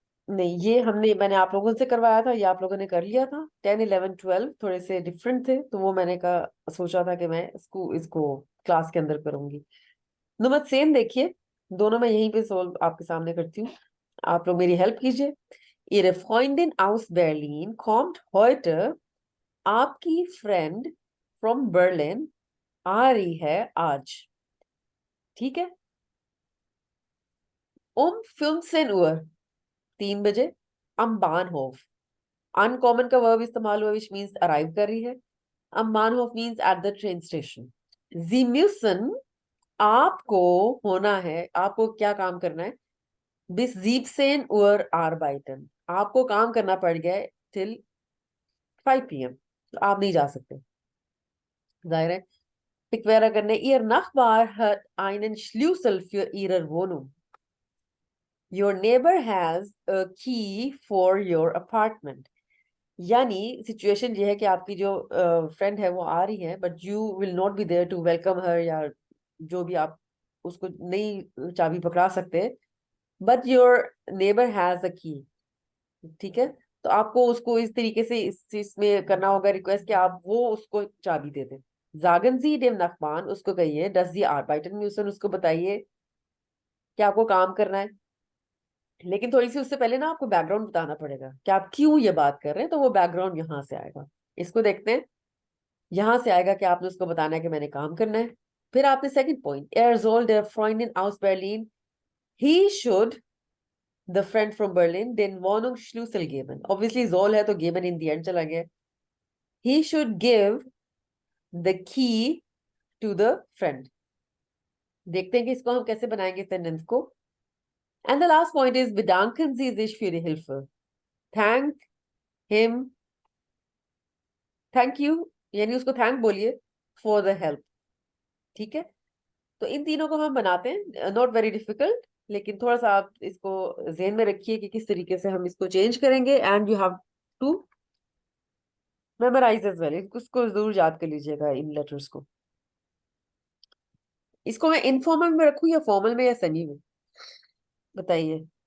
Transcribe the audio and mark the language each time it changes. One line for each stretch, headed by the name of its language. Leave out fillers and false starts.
Hindi: नहीं, ये मैंने आप लोगों से करवाया था, ये आप लोगों ने कर लिया था। 10, 11, 12 थोड़े से डिफरेंट थे, तो वो मैंने कहा, सोचा था कि मैं इसको क्लास के अंदर करूंगी। नंबर सेम देखिए, दोनों मैं यहीं पे सोल्व आपके सामने करती हूँ। आप लोग मेरी हेल्प कीजिए।
German: Ihre Freundin aus Berlin kommt heute।
Hindi: आपकी फ्रेंड फ्रॉम बर्लिन आ रही है आज, ठीक है।
German: 15 Uhr, 3 बजे। am Bahnhof,
Hindi: अनकॉमन का वर्ब इस्तेमाल हुआ, विच मीन्स अराइव कर रही है।
German: am Bahnhof
English: Means at the train station.
German: Sie müssen,
Hindi: आपको होना है, आपको क्या काम करना है?
German: bis 17 Uhr arbeiten,
Hindi: आपको काम करना पड़ गया है
English: till 5 PM,
Hindi: तो आप नहीं जा सकते, जाहिर है।
German: Pick wäre करने, Ihr Nachbar hat einen Schlüssel für Ihre Wohnung।
English: Your neighbor has a key for your apartment।
Hindi: यानी सिचुएशन ये है कि आपकी जो फ्रेंड है वो आ रही है,
English: but you will not be there to welcome her,
Hindi: या जो भी आप उसको नहीं चाबी पकड़ा सकते।
English: but your neighbour has a key,
Hindi: ठीक है। तो आपको उसको इस तरीके से इसमें करना होगा रिक्वेस्ट कि आप वो उसको चाबी दे दें।
German: Sagen Sie dem Nachbarn,
Hindi: उसको कहिए,
German: dass Sie arbeiten müssen,
Hindi: उसको बताइए कि आपको काम करना है। लेकिन थोड़ी सी उससे पहले ना आपको बैकग्राउंड बताना पड़ेगा कि आप क्यों ये बात कर रहे हैं, तो वो बैकग्राउंड यहाँ से आएगा। इसको देखते हैं, यहाँ से आएगा कि आपने उसको बताना है कि मैंने काम करना है। फिर आपने second point,
German: er soll der Freundin aus Berlin,
English: he should the friend from Berlin
German: den Wohnungsschlüssel geben।
Hindi: obviously soll है तो geben
English: in the end
Hindi: चला गया।
English: he should give the key to the friend।
Hindi: देखते हैं कि इसको हम कैसे बनाएंगे सेंटेंस को।
English: And the last point is,
German: bedanken Sie sich für die Hilfe।
English: Thank him, thank you,
Hindi: यानी उसको थैंक बोलिए
English: for the help, ठीक है।
Hindi: तो इन तीनों को हम बनाते हैं,
English: not very difficult,
Hindi: लेकिन थोड़ा सा आप इसको ज़हन में रखिए कि किस तरीके से हम इसको चेंज करेंगे।
English: and you have to memorise as well,
Hindi: इसको जरूर याद कर लीजिएगा इन लेटर्स को। इसको मैं इनफॉर्मल में रखूं या फॉर्मल में या सेमी में, बताइए।